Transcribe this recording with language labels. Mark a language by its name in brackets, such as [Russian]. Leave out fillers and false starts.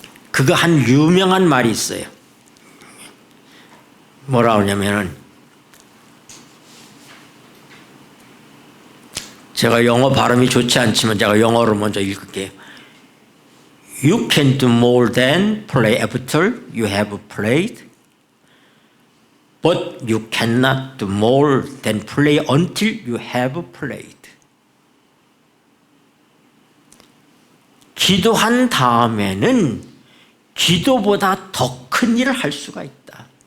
[Korean] 그가 한 유명한 말이 있어요. 뭐라 하냐면은, 제가 영어 발음이 좋지 않지만 제가 영어로 먼저 읽을게요. [English] You can do more than play after you have played, but you cannot do more than play until you have played. [Korean] 기도한 다음에는 기도보다 더 큰 일을 할 수가 있다.